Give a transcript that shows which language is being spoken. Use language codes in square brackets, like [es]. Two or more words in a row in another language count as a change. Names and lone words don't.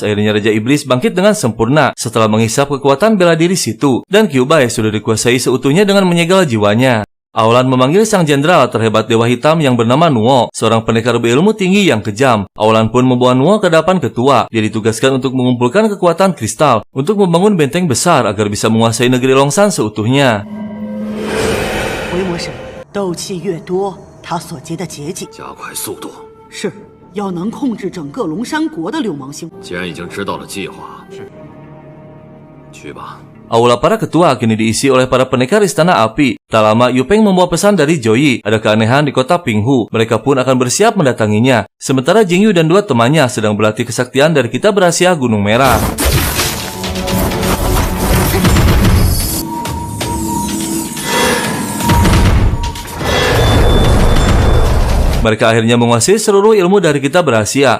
[id] Akhirnya Raja Iblis bangkit dengan sempurna setelah menghisap kekuatan bela diri Situ, dan Kyuubai sudah dikuasai seutuhnya dengan menyegel jiwanya. Aolan memanggil sang jenderal terhebat Dewa Hitam yang bernama Nuo, seorang pendekar berilmu tinggi yang kejam. Aolan pun membawa Nuo ke hadapan ketua. Dia ditugaskan untuk mengumpulkan kekuatan kristal untuk membangun benteng besar agar bisa menguasai negeri Longsan seutuhnya. [zh] 回魔神，斗气越多，他所结的结界加快速度。是。要能控制整个龙山国的六芒星。既然已经知道了计划，去吧。 [id] Aula para ketua kini diisi oleh para pendekar istana api. Tak lama, Yupeng membawa pesan dari Joyi. Ada keanehan di kota Pinghu. Mereka pun akan bersiap mendatanginya. Sementara Jingyu dan dua temannya sedang berlatih kesaktian dari kitab rahasia Gunung Merah. Mereka akhirnya menguasai seluruh ilmu dari kitab rahasia.